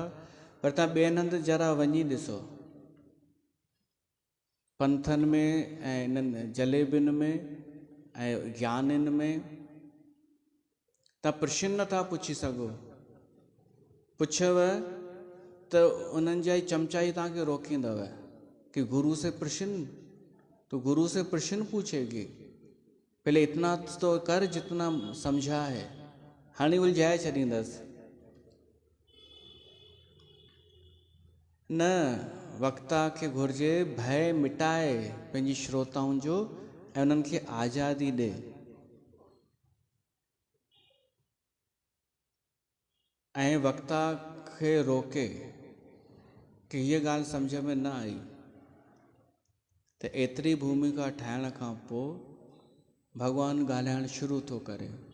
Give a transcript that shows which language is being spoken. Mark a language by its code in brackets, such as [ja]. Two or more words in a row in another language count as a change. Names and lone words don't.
[sd] पर तव्हां ॿियनि हंधि जरा वञी ॾिसो, पंथनि में ऐं इन्हनि जलेबियुनि में ऐं ज्ञानियुनि में तव्हां प्रश्न नथा पुछी सघो। पुछव तो उन्हनि जा ई चमचा ही तव्हांखे रोकींदव कि [hi] गुरु से प्रश्न, तो गुरु से प्रश्न पूछेगी, पहले इतना तो कर जितना समझा है, [sd] हाणे उलझाए छॾींदसि। न, वक्ता खे घुर्जे भय मिटाए पंहिंजी श्रोताउनि जो ऐं उन्हनि खे आज़ादी ॾे। ऐं वक्ता खे रोके कि हीअ ॻाल्हि सम्झ में न आई, त एतिरी भूमिका ठाहिण खां पोइ भॻवानु ॻाल्हाइणु शुरू थो करे।